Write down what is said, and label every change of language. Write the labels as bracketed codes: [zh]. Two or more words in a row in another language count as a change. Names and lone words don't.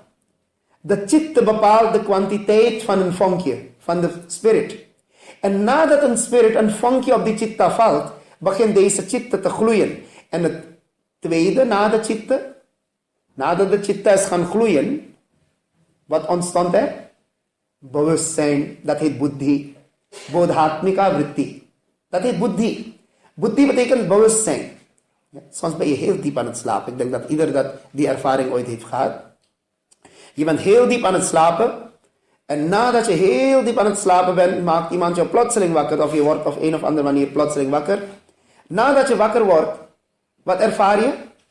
[nl] De chitta bepaalt de kwantiteit van een vonkje, van de spirit. En nadat een spirit een vonkje op die chitta valt, begint deze chitta te gloeien. En het tweede na de chitta, nadat de chitta is gaan gloeien, wat ontstond er? Bewustzijn, dat heet buddhi. [sa] बोधात्मिका वृत्ति. [nl] Dat heet buddhi. Buddhi betekent bewustzijn. Ja, soms ben je heel diep aan het slapen. Ik denk dat ieder die ervaring ooit heeft gehad. Je bent heel diep aan het slapen. En nadat je heel diep aan het slapen bent, maakt iemand je plotseling wakker. Of je wordt op een of andere manier plotseling wakker. Nadat je wakker wordt, wat ervaar je?